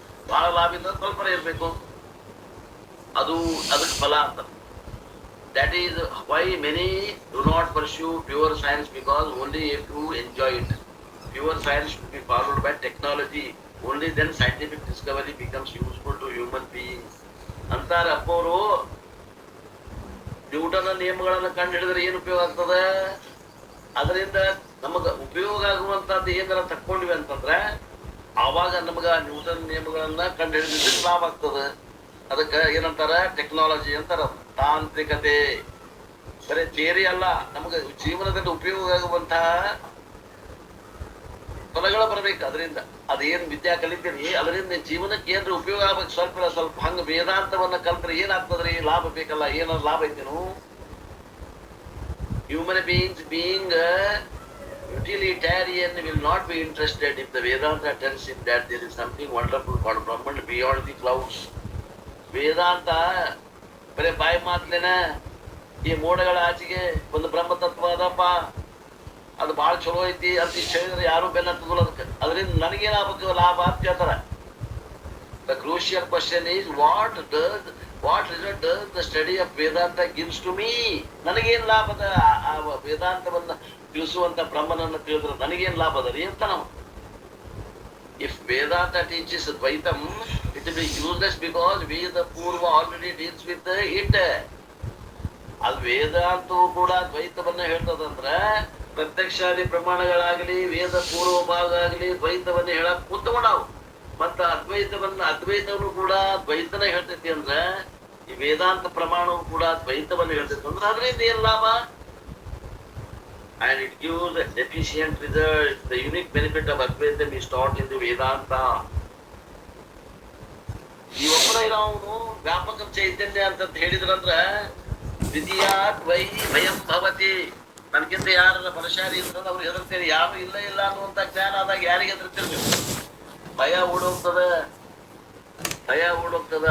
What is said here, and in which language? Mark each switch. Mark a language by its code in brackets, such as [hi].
[kn] ಬಹಳ ಲಾಭ ಇದ್ದ ಸ್ವಲ್ಪ ಇರ್ಬೇಕು. ಅದಕ್ಕೆ ಫಲ ಅಂತ. [en] That is why many do not pursue pure science, because only if you enjoy it. Pure science should be followed by technology. Only then scientific discovery becomes useful to human beings. [kn] ಅಂತಾರೆ ಅಪ್ಪವರು. ನ್ಯೂಟನ್ನ ನಿಯಮಗಳನ್ನ ಕಂಡು ಹಿಡಿದ್ರೆ ಏನು ಉಪಯೋಗ ಆಗ್ತದೆ? ಅದರಿಂದ ನಮಗ ಉಪಯೋಗ ಆಗುವಂತದ್ದು ಏನಾರ ತಕ್ಕೊಂಡಿವಿ ಅಂತಂದ್ರೆ ಆವಾಗ ನಮಗ ನ್ಯೂಟನ್ ನಿಯಮಗಳನ್ನ ಕಂಡು ಹಿಡಿದಿದ್ದಕ್ಕೆ ಲಾಭ ಆಗ್ತದೆ. ಅದಕ್ಕೆ ಏನಂತಾರ? ಟೆಕ್ನಾಲಜಿ ಅಂತಾರ. ತಾಂತ್ರಿಕತೆ ಬರೀ ಥಿಯರಿ ಅಲ್ಲ, ನಮಗ ಜೀವನದಲ್ಲಿ ಉಪಯೋಗ ಆಗುವಂತಹ ಫಲಗಳು ಬರ್ಬೇಕು. ಅದರಿಂದ ಅದೇನ್ ವಿದ್ಯಾ ಕಲಿತೀರಿ ಅದರಿಂದ ಜೀವನಕ್ಕೆ ಏನ್ರ ಉಪಯೋಗ ಆಗ್ಬೇಕು. ಸ್ವಲ್ಪ ಹಂಗ ವೇದಾಂತವನ್ನ ಕಲ್ತ್ರೆ ಏನಾಗ್ತದ್ರಿ? ಲಾಭ ಬೇಕಲ್ಲ. ಏನಾದ್ರು ಲಾಭ ಐತೇನು? [en] Human beings being utilitarian will not be interested if the Vedanta tells him that there is something wonderful called Brahman beyond the clouds. [kn] ವೇದಾಂತ ಬರೀ ಬಾಯಿ ಮಾತ್ಲೇನ ಈ ಮೋಡಗಳ ಆಚೆಗೆ ಒಂದು ಬ್ರಹ್ಮ ತತ್ವ ಅದಪ್ಪ, ಅದು ಬಹಳ ಚಲೋ ಐತಿ ಅಂತ ಇಷ್ಟ ಹೇಳಿದ್ರೆ ಯಾರು ಬೆನ್ನತ್ತದಲ್ಲ. ಅದಕ್ಕೆ ಅದರಿಂದ ನನಗೇನ್ ಆಗ್ಬೇಕು ಲಾಭ ಅಂತ ಕೇಳ್ತಾರ. [en] The crucial question is what result does the study of Vedanta gives to me. [kn] ನನಗೇನ್ ಲಾಭದ? ಆ ವೇದಾಂತವನ್ನ ತಿಳಿಸುವಂತ ಬ್ರಹ್ಮನನ್ನ ತಿಳಿದ್ರೆ ನನಗೇನ್ ಲಾಭ ಅದ ರೀ ಅಂತ ನಾವು. [en] If Vedanta teaches Advaitam, it will be useless because Veda Purva already deals with it. [kn] ಅದು ವೇದಾಂತವೂ ಕೂಡ ದ್ವೈತವನ್ನ ಹೇಳ್ತದಂದ್ರೆ ಪ್ರತ್ಯಕ್ಷಾದಿ ಪ್ರಮಾಣಗಳಾಗಲಿ ವೇದ ಪೂರ್ವ ಭಾಗ ಆಗಲಿ ದ್ವೈತವನ್ನ ಹೇಳಕ್ ಕೂತ್ಕೊಂಡಾವು. ಮತ್ತ ಅದ್ವೈತವನ್ನು ಕೂಡ ದ್ವೈತನ ಹೇಳ್ತೈತಿ ಅಂದ್ರೆ ಈ ವೇದಾಂತ ಪ್ರಮಾಣವು ಕೂಡ ದ್ವೈತವನ್ನ ಹೇಳ್ತೈತಿ ಅಂದ್ರೆ ಅದರಿಂದ ಏನ್ ಲಾಭ? [en] And it gives a deficient result. The unique benefit of Advaitam is taught in the Vedanta. [kn] ಈ ಒಬ್ಬರ ಅವನು ವ್ಯಾಪಕ ಚೈತನ್ಯ ಅಂತ ಹೇಳಿದ್ರಂದ್ರ [sa] ದ್ವಿತೀಯಾತ್ ವೈ ಭಯಂ ಭವತಿ. [kn] ನನಗಿಂತ ಯಾರ ಬಲಶಾಲಿ ಇರ್ತದ ಅವ್ರಿಗೆ ಹೆದರ್ತೇನೆ. ಯಾರು ಇಲ್ಲ ಅನ್ನುವಂತ ಜ್ಞಾನ ಆದಾಗ ಯಾರಿಗೆ ಹೆದರ್ತಿರ್ಬೇಕು? ಭಯ ಓಡೋಗ್ತದ, ಭಯ ಓಡೋಗ್ತದ.